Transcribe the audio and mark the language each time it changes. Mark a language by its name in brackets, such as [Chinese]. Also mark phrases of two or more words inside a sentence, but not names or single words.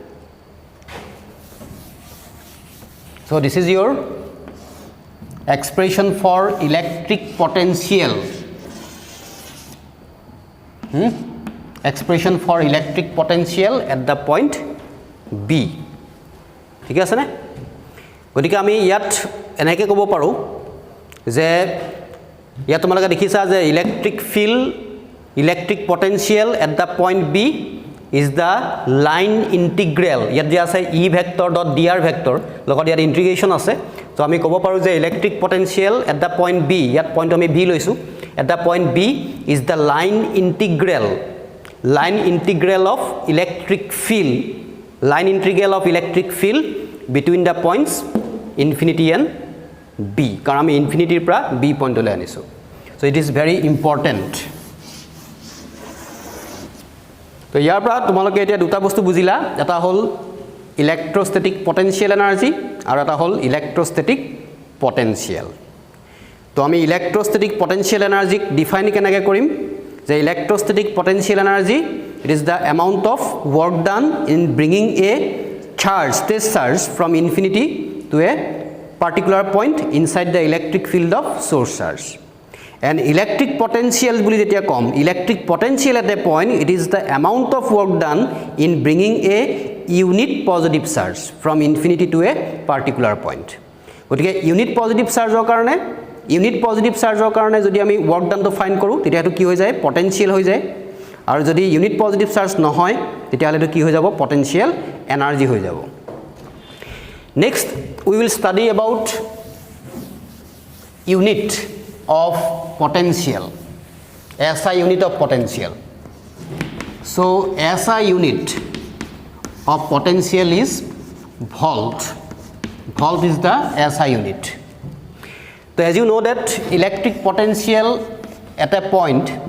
[English] so this is your expression for electric potential expression for electric potential at the point b [Assamese] ঠিক আছে না গতিকে আমি ইয়াত এনেকে কব পাৰো যে ইয়া তোমালোকে দেখিছা যে [English] electric potential at the point b is the line integral [Assamese] ইয়াত যে আছে [English] e vector dot dr vector [Assamese] লগত ইয়াত ইন্টিগ্ৰেশন আছে তো আমি কব পাৰো যে [English] electric potential at the point b [Assamese] ইয়াত পইণ্ট আমি b লৈছো [English] at the point b is the line integral of electric field between the points infinity and b [Assamese] কাৰণ আমি ইনফিনিটিৰ পৰা b পইণ্টলৈ আনিছো [English] so it is very important [Assamese] তো ইয়াৰ পৰা তোমালোকে এতিয়া দুটা বস্তু বুজিলা এটা হল [English] electrostatic potential energy [Assamese] আৰু এটা হল [English] electrostatic potential [Assamese] তো আমি [English] electrostatic potential energy [Assamese] define কেনেকৈ কৰিম [English] যে electrostatic potential energy it is the amount of work done in bringing a state charge from infinity to a particular point inside the electric field of source charge and electric potential [Assamese] বুলি যেতিয়া কম [English] electric potential at a point it is the amount of work done in bringing a unit positive charge from infinity to a particular point গতিকে unit positive charge [Assamese] কাৰণে যদি আমি [English] work done to find [Assamese] কৰো তেতিয়া এটো কি হৈ যায় potential হৈ যায় আৰু যদি [English] unit positive charge [Assamese] নহয় তেতিয়া হলে এটো কি হৈ যাব [English] potential energy [Assamese] হৈ যাব [English] next we will study about unit of potential SI unit of potential so SI unit of potential is volt is the SI unit so as you know that electric potential at a point